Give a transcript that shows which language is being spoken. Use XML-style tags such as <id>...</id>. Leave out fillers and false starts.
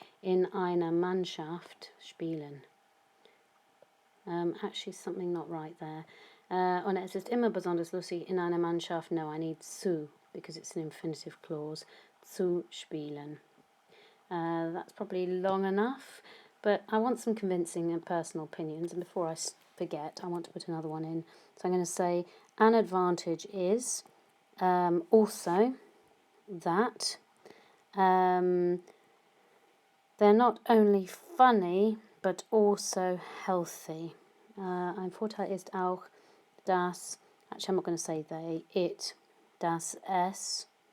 <de>In einer Mannschaft spielen.</de> <en>Actually, something not right there.</en> <de>Und es ist immer besonders lustig in einer Mannschaft.</de> <en>No, I need zu, because it's an infinitive clause.</en> <de>Zu spielen.</de> <en>That's probably long enough, but I want some convincing and personal opinions, and before I forget, I want to put another one in. So I'm going to say, an advantage is also that they're not only funny, but also healthy.</en> <de>Ein Vorteil ist auch, dass,</de> <en>actually I'm not going to say they, it,</en> <de>dass es</de>